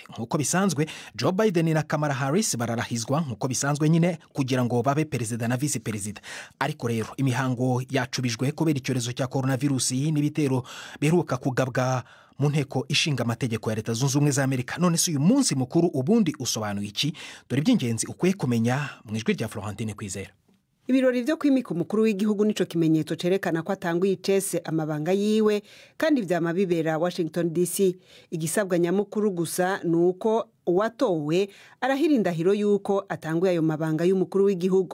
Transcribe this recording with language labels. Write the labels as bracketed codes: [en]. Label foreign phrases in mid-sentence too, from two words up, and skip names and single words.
[rw] Nkuko bisanzwe Joe Biden na Kamala Harris bararahizwa nkuko bisanzwe nyine kugira ngo babe perezida na vice perezida. Ariko rero imihango yacubijwe kubera icyorezo cya coronavirus n'ibitero biheruka kugabwa mu nteko ishinga amategeko ya Leta Zunze Ubumwe za Amerika. None se uyu munsi mukuru ubundi usobanuye iki? Dore iby'ingenzi ukwiye kumenya mu ijwi rya Florentine Kwizera. [rn] Ibirori byo kwimika umukuru w'igihugu nico kimenyetso cerekana ko atanguye icese amabanga yiwe, kandi vyama bibera Washington DC. Igisabwa nyamukuru gusa nuko uwatowe arahira indahiro yuko atanguye ayo mabanga y'umukuru w'igihugu.